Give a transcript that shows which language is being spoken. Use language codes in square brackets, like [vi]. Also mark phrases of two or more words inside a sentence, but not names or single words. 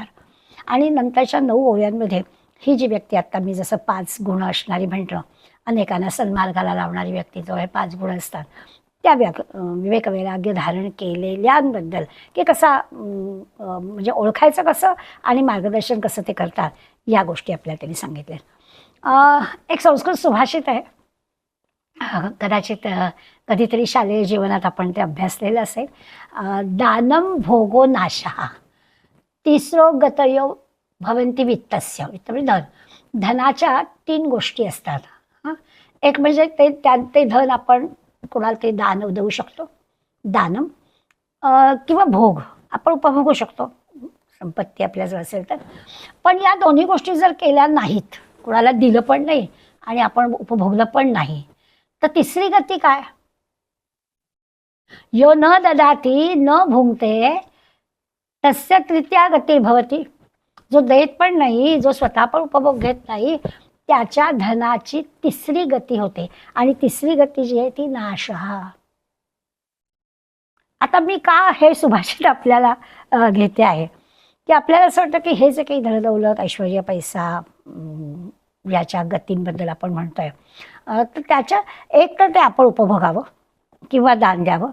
[mr] आणि नंतरच्या 9 ओव्यांमध्ये ही जी व्यक्ती, आत्ता मी जसं 5 गुण असणारी म्हटलं, अनेकांना सन्मार्गाला लावणारी व्यक्ती जो हे 5 गुण असतात, त्या विवेक वैराग्य धारण केलेल्यांबद्दल की कसा म्हणजे ओळखायचं कसं आणि मार्गदर्शन कसं ते करतात या गोष्टी आपल्याला त्यांनी सांगितल्या. एक संस्कृत सुभाषित आहे, कदाचित कधीतरी शालेय जीवनात आपण ते अभ्यासलेलं असेल. [sa] दानम भोगो नाशः, तिसरो गतयो भवन्ति वित्तस्य. [mr] वित्त म्हणजे धन. धनाच्या 3 गोष्टी असतात. एक म्हणजे ते धन आपण कोणाला ते दान देऊ शकतो, दानम, किंवा भोग आपण उपभोगू शकतो, संपत्ती आपल्याजवळ असेल तर. पण या दोन्ही गोष्टी जर केल्या नाहीत, कोणाला दिलं पण नाही आणि आपण उपभोगलं पण नाही, तर तिसरी गती काय? [sa] यो न ददाती न भुंगते तस्य तृतीया गती भवती. [mr] जो देत पण नाही, जो स्वतः पण उपभोग घेत नाही, त्याच्या धनाची तिसरी गती होते. आणि तिसरी गती जी आहे ती नाशः. आता मी का हे सुभाषित आपल्याला घेते आहे की आपल्याला असं वाटतं की हे जे काही धनदौलत, ऐश्वर्य, पैसा याच्या गतींबद्दल आपण म्हणतोय, तर त्याच्या एक तर ते आपण उपभोगावं किंवा दान द्यावं.